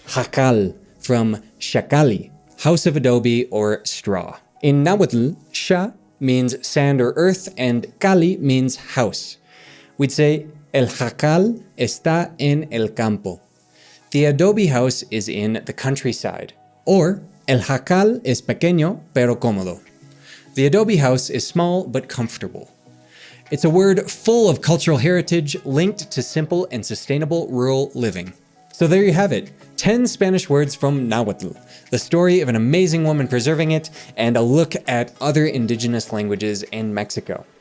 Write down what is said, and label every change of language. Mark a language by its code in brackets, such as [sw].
[en] Jakal, from Shakali, house of adobe or straw. In Nahuatl, Sha means sand or earth, and Cali means house. We'd say, [es] El Jakal está en el campo. [en] The adobe house is in the countryside. [es] Or, el jacal es pequeño pero cómodo. [en] The adobe house is small but comfortable. It's a word full of cultural heritage linked to simple and sustainable rural living. So there you have it, 10 Spanish words from Nahuatl, the story of an amazing woman preserving it, and a look at other indigenous languages in Mexico.